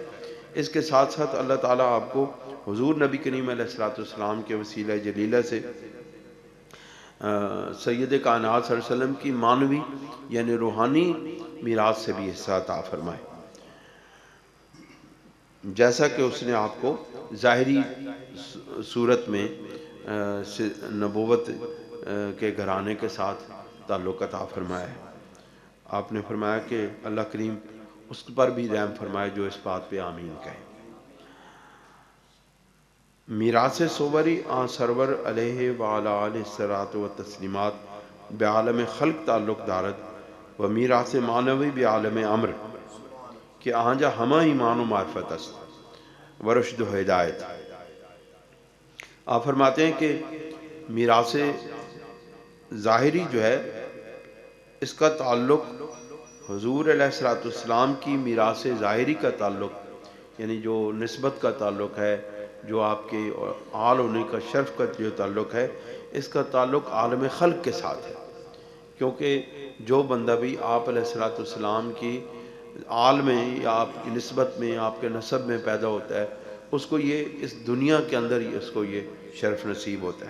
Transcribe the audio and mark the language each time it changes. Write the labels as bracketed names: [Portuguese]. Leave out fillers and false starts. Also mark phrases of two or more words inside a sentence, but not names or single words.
[Urdu] اس کے ساتھ ساتھ اللہ تعالیٰ آپ کو حضور نبی کریم [Arabic] علیہ الصلوۃ والسلام [Urdu] کے وسیلہ جلیلہ سے سید کائنات [Arabic] صلی اللہ علیہ وسلم [Urdu] کی معنوی یعنی روحانی میراث سے بھی حصہ عطا فرمائے، جیسا کہ اس نے آپ کو ظاہری صورت میں نبوت کے گھرانے کے ساتھ تعلق عطا فرمایا ہے۔ آپ نے فرمایا کہ اللہ کریم اس پر بھی رحم فرمائے جو اس بات پہ آمین کہے۔ [Persian] میراث صوری سرور [Arabic] علیہ وعلی آلہ الصلاۃ [Persian] و تسلیمات بعالم خلق تعلق دارد و میراث معنوی بعالم امر کہ آنجا ہمہ ایمان و معرفت است و رشد و ہدایت۔ [Urdu] آپ فرماتے ہیں کہ میراث ظاہری جو ہے اس کا تعلق حضور [Arabic] علیہ الصلوۃ والسلام [Urdu] کی میراث ظاہری کا تعلق، یعنی جو نسبت کا تعلق ہے، جو آپ کے آل ہونے کا شرف کا جو تعلق ہے، اس کا تعلق عالم خلق کے ساتھ ہے، کیونکہ جو بندہ بھی آپ [Arabic] علیہ الصلوۃ والسلام [Urdu] کی آل میں یا آپ کی نسبت میں، آپ کے نسب میں پیدا ہوتا ہے، اس کو یہ اس دنیا کے اندر ہی اس کو یہ شرف نصیب ہوتا ہے۔